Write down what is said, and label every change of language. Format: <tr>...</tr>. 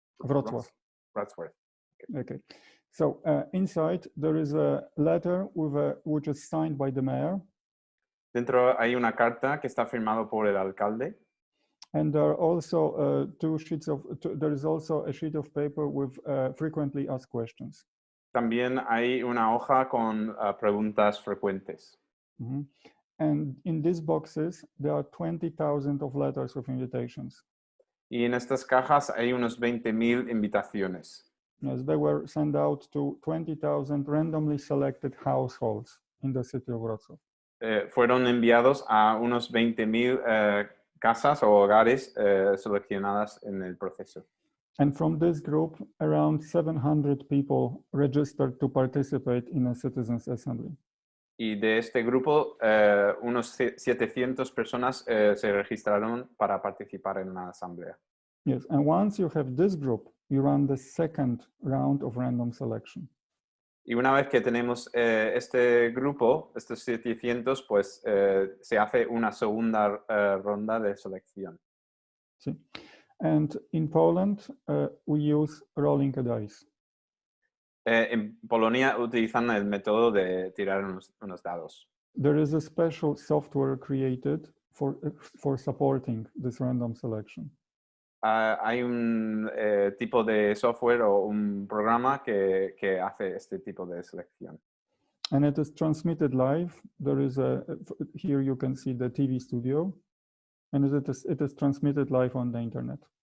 <en>Wrocław. Wrocław. Okay. So inside there is a letter which is signed by the mayor.</en> <es>Dentro hay una carta que está firmado por el alcalde.</es> <en>And there are also there is also a sheet of paper with frequently asked questions.</en> <es>También hay una hoja con preguntas frecuentes. Mm-hmm.</es> <en>And in these boxes, there are 20,000 of letters of invitations.</en> <es>Y en estas cajas hay unos 20,000 invitaciones.</es> <en>Yes, they were sent out to 20,000 randomly selected households in the city of Wrocław.</en> <es>Fueron enviados a unos 20,000 casas o hogares seleccionadas en el proceso.</es> <en>And from this group, around 700 people registered to participate in a citizens' assembly.</en> <es>Y de este grupo, unos 700 personas se registraron para participar en la asamblea.</es> <en>Yes, and once you have this group, you run the second round of random selection.</en> <es>Y una vez que tenemos este grupo, estos 700, pues se hace una segunda ronda de selección.</es> <en>Sí. And in Poland, we use rolling a dice.</en> <es>En Polonia utilizan el método de tirar unos dados.</es> <en>There is a special software created for supporting this random selection.</en> <es>Hay un tipo de software o un programa que hace este tipo de selección.</es> <en>And it is transmitted live. There is here you can see the TV studio, and it is transmitted live on the internet.</en>